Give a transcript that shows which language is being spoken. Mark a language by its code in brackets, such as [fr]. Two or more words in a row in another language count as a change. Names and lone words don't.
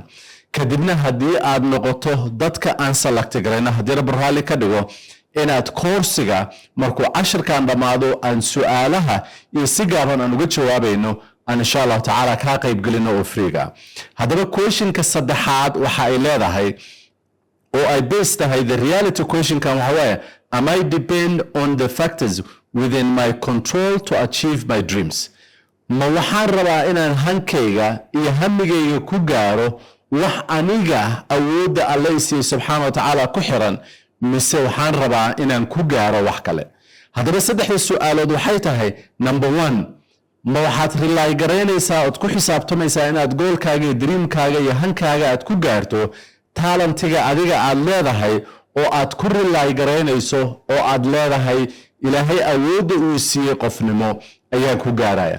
[so] kadibna haddii aad noqoto dadka aan select garayna haddii rab raali ka dhigo inaad koorsiga markuu cashirkan dhamaado aan su'aalaha iyo si gaaban aan uga jawaabayno aan [ar] إن شاء الله تعالى [so] ka qayb galino oo freega. haddaba questionka saddexaad waxa ay leedahay oo ay based tahay [en] the reality question [so] kan waxa weeye [en] am I depend on the factors within my control to achieve my dreams. [so] ma waxaan rabaa inaan hankayga iyo hamigayga ku gaaro wax aniga awoodda Allah isiiyo [ar] سبحانه وتعالى [so] ku xiran mise waxaan rabaa inaan ku gaaro wax kale. haddaba saddexda su'aalood waxay tahay number 1 ma waxaad rely garaynaysaa oo ku xisaabtamaysaa inaad goolkaaga iyo dreamkaaga iyo hankaaga aad ku gaarto talentiga adiga aad leedahay oo aad ku rely garaynayso oo aad leedahay ilaahay awoodda uu siiyey qofnimo ayaa ku gaaraya.